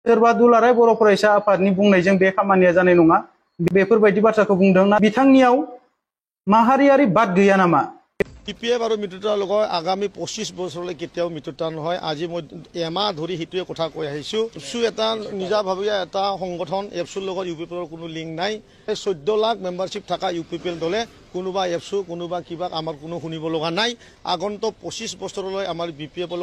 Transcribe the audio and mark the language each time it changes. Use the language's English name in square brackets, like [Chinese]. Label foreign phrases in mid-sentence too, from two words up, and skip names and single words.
[Bodo] सोरबा दुलाराय बर' फरायसा आफादनि बुंनायजों बे खामानिया जानाय नङा बेफोरबायदि बाथ्राखौ बुंदों ना बिथांनियाव माहारियारि बाद गैया नामा [Assamese] PPF আৰু মিত্ৰতাৰ লগত আগামী 25 বছৰলৈ কেতিয়াও মিত্ৰতা নহয় আজি মই এমাহ ধৰি হিতুৱে কথা কৈ আহিছো এফসু এটা নিজাভাৱে এটা সংগঠন এফসুৰ লগত ইউপিপিএলৰ কোনো লিংক নাই 14 লাখ মেম্বাৰশিপ থকা ইউপিপিএল দলে কোনোবা এফসু কোনোবা কিবা আমাৰ কোনো শুনিব লগা নাই আগন্তুক 25 বছৰলৈ আমাৰ বিপিএফৰ